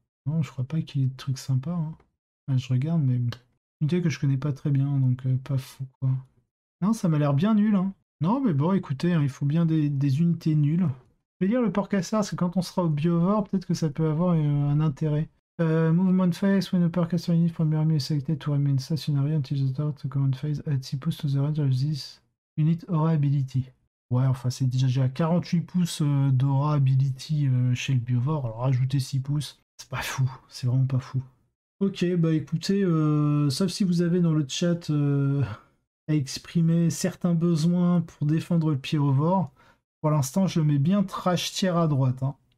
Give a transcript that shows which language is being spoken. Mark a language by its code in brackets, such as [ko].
[fr] Non, je crois pas qu'il y ait de trucs sympas. Hein. Ouais, je regarde, mais une idée que je connais pas très bien, donc pas fou, quoi. Non, ça m'a l'air bien nul. Hein. Non, mais bon, écoutez, hein, il faut bien des unités nulles. Je vais dire le Portcaster, parce que quand on sera au Biovore, peut-être que ça peut avoir un intérêt. [en] Movement phase, when a Portcaster unit from your army is selected to remain stationary until the start of the command phase, add [fr] 6 pouces [en] to the range of this unit aura ability. [fr] Ouais, enfin, c'est déjà 48 pouces d'aura ability chez le Biovore, alors rajouter 6 pouces, c'est pas fou, c'est vraiment pas fou. Ok, bah écoutez, sauf si vous avez dans le chat à exprimer certains besoins pour défendre le pyrovore, pour l'instant, je le mets bien trash tier à droite. Hein.